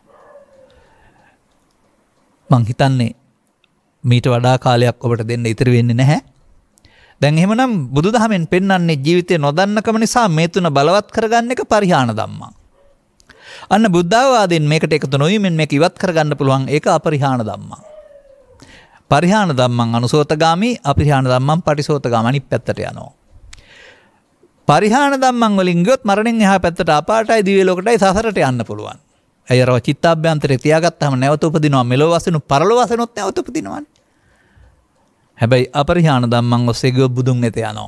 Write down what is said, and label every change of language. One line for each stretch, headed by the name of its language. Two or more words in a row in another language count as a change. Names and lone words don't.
Sinhala: මං හිතන්නේ මීට වඩා කාලයක් ඔබට දෙන්න ඉතිරි වෙන්නේ නැහැ. දැන් එහෙමනම් බුදුදහමෙන් පෙන්වන්නේ ජීවිතේ නොදන්නකම නිසා මේ තුන බලවත් කරගන්න එක
Pali: පරිහාන ධම්මං.
Sinhala: අන්න බුද්ධාවාදයෙන් මේකට එකතු නොවීමෙන් මේක ඉවත් කරගන්න පුළුවන්. ඒක
Pali: අපරිහාන ධම්මං. පරිහාන ධම්මං අනුසෝතගාමි, අපරිහාන ධම්මං පටිසෝතගාමි.
Sinhala: අනිත් පැත්තට යනවා.
Pali: පරිහාන ධම්මං
Sinhala: වලින් ගියොත් මරණයෙන් එහා පැත්තට අපාටයි දිව්‍ය ලෝකටයි සසරට යන්න පුළුවන්. අයරව චිත්තාභ්‍යන්තරේ තියාගත්තාම නැවත උපදිනවා. මෙලොව වශයෙන් පරලොව වශයෙන්ත් නැවත උපදිනවානේ. හැබැයි
Pali: අපරිහාන ධම්මං
Sinhala: ඔස්සේ ගිය බුදුන් වෙත යනවා.